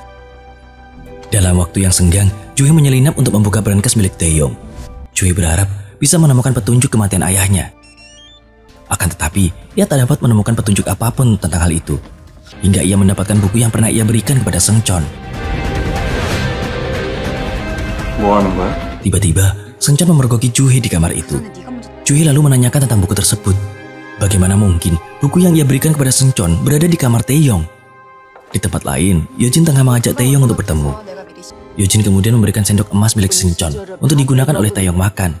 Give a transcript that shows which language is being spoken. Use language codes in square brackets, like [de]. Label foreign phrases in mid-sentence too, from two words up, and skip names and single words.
[id] Dalam waktu yang senggang, Juhae menyelinap untuk membuka berangkas milik Taeyong. Juhae berharap bisa menemukan petunjuk kematian ayahnya. Akan tetapi, ia tak dapat menemukan petunjuk apapun tentang hal itu. Hingga ia mendapatkan buku yang pernah ia berikan kepada Seungcheon. [ko] 뭐 하는 거야? [id] Tiba-tiba, Seungcheon memergoki Juhae di kamar itu. Juhae lalu menanyakan tentang buku tersebut. Bagaimana mungkin buku yang ia berikan kepada Seungcheon berada di kamar Taeyong? Di tempat lain, Yojin tengah mengajak Taeyong untuk bertemu. Yojin kemudian memberikan sendok emas milik Seungcheon untuk digunakan oleh Taeyong makan.